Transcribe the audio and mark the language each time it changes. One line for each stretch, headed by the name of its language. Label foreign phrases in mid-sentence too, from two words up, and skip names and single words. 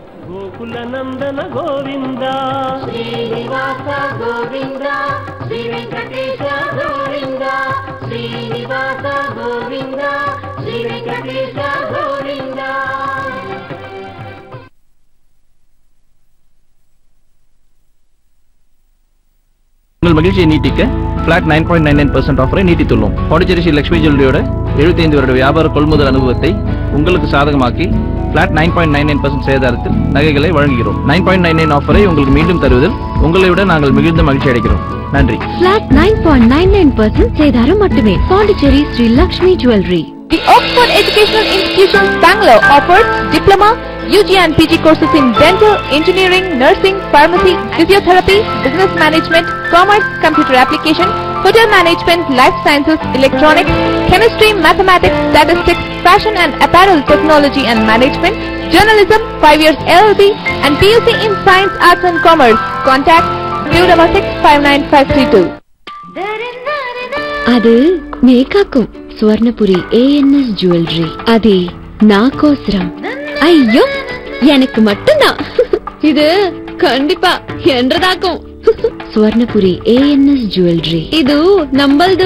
Telugu: గోకుల నందన గోవింద శ్రీనివాస గోవింద శ్రీ వెంకటేశ గోవింద శ్రీనివాస గోవింద శ్రీ వెంకటేశ గోవింద.
Tamil: உங்கள் மகிழ்ச்சியை நீட்டிக்க பிளாட் 9.99% ஆஃபரை நீட்டித்துள்ளோம். பாண்டிச்சேரி ஸ்ரீ லட்சுமி ஜுவல்லரியோட 75 வருட வியாபார கொள்முதல் அனுபவத்தை உங்களுக்கு சாதகமாக்கி பிளாட் 9.99% சேதாரத்தில் நகைகளை வழங்குகிறோம். 9.99 ஆஃபரை உங்களுக்கு மீண்டும் தருவதில் உங்களை விட நாங்கள் மிகுந்த மகிழ்ச்சி அடைகிறோம். நன்றி. Flat 9.99% சேதாரம் மட்டுமே. பாண்டிச்சேரி ஸ்ரீ லட்சுமி ஜுவல்லரி.
English: The Oxford Educational Institutions, Bangalore offers diploma, UG and PG courses in dental, engineering, nursing, pharmacy, physiotherapy, business management, commerce, computer application, hotel management, life sciences, electronics, chemistry, mathematics, statistics, fashion and apparel technology and management, journalism, 5 years LLB, and PUC in science, arts and commerce. Contact 266-59532.
Tamil: அது மேகாக்கும் சுவர்ணபுரி ANS ஜுவல்லரி. அது நாகோசரம். ஐயோ, எனக்கு மட்டும்தான். இது கண்டிப்பா என்றதாக்கும். சுவர்ணபுரி ANS ஜுவல்லரி. இது நம்பல்து.